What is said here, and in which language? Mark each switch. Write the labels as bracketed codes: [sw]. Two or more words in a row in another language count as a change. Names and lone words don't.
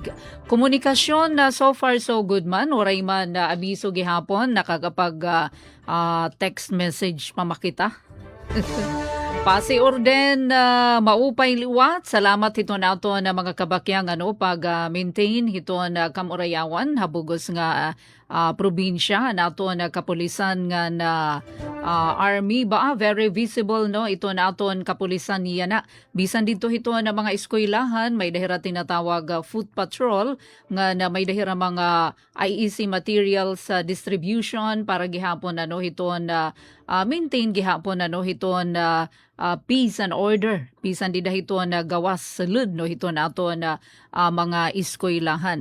[war] Komunikasyon na [en] so far so good [war] man waray man abiso gihapon nakakapag [en] text message [war] pa makita. Pasi orden maupay liwat. Salamat hito nato na mga kabakyang pag maintain hito na kamurayawan habugos nga probinsya nato na kapulisan nga na army very visible ito naton kapulisan niya na bisan dito hito na mga eskwelahan may dahira tinatawag [en] foot patrol [war] nga na may dahira mga [en] IEC materials distribution [war] para gihapon hito na maintain gihapon hito na [en] peace and order [war] bisan di dahito na gawas sulod hito nato na mga eskwelahan.